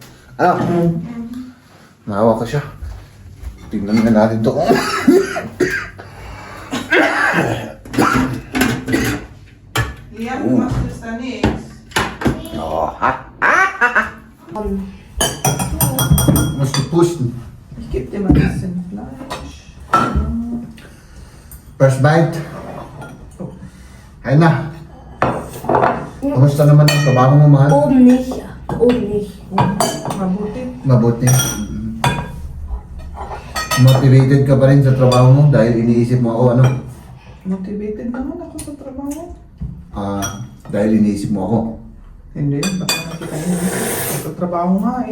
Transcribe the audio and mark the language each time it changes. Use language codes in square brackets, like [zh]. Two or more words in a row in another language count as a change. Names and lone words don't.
[tl] Mahawa ko siya. Tingnan nga natin to. Yan, Master Stanix. Mas push. [en] Keep the medicine flash. First bite. [tl] Hay na. Kamusta naman ang trabaho mo, mahal? [de] Oben nicht. [tl] Mabuti. Mabuti. Motivated ka pa rin sa trabaho mo dahil iniisip mo ako, ano? Motivated naman ako sa trabaho. Dahil iniisip mo ako. Hindi, baka nakita yun. Sa trabaho nga eh.